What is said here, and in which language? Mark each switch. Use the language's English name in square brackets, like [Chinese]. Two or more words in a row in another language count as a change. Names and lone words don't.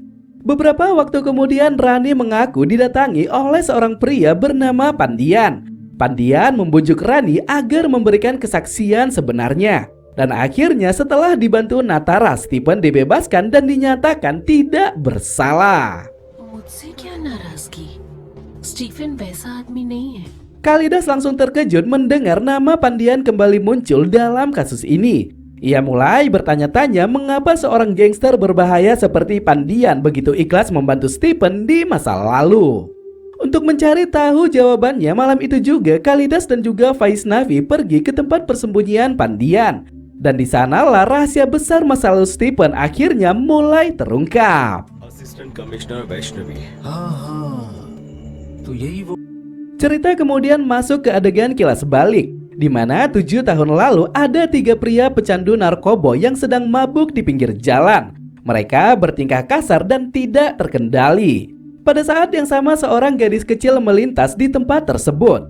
[Indonesian] Beberapa waktu kemudian Rani mengaku didatangi oleh seorang pria bernama Pandian. Pandian membujuk Rani agar memberikan kesaksian sebenarnya. Dan akhirnya setelah dibantu Nataras, Stephen dibebaskan dan dinyatakan tidak bersalah. [Hindi] मुझसे क्या नाराजगी? स्टीफन वैसा आदमी नहीं है. [Indonesian] Khalidas langsung terkejut mendengar nama Pandian kembali muncul dalam kasus ini. Ia mulai bertanya-tanya mengapa seorang gangster berbahaya seperti Pandian begitu ikhlas membantu Stephen di masa lalu. Untuk mencari tahu jawabannya, malam itu juga Khalidas dan juga Vaishnavi pergi ke tempat persembunyian Pandian. Dan di sanalah rahasia besar masa lalu Stephen akhirnya mulai terungkap. [English] assistant commissioner वैष्णवी. [Hindi] तो यही वो [Indonesian] Cerita kemudian masuk ke adegan kilas balik, di mana 7 tahun lalu ada 3 pria pecandu narkoba yang sedang mabuk di pinggir jalan. Mereka bertingkah kasar dan tidak terkendali. Pada saat yang sama seorang gadis kecil melintas di tempat tersebut.